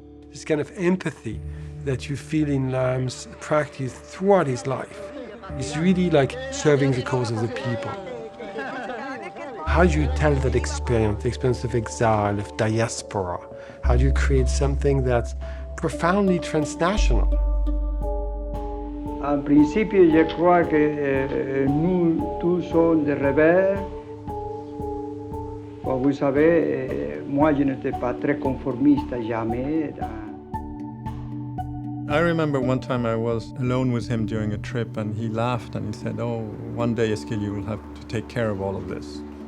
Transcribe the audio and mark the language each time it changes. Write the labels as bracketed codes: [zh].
[en] This kind of empathy that you feel in Lam's practice throughout his life is really like serving the cause of the people. How do you tell that experience, the experience of exile, of diaspora? How do you create something that's profoundly transnational? [es] En principio, [fr] je crois que nous tous sommes des rebelles. Vous savez, moi je n'étais pas très conformiste jamais. [en] I remember one time I was alone with him during a trip, and he laughed and he said, "Oh, one day, Eskil, you will have to take care of all of this."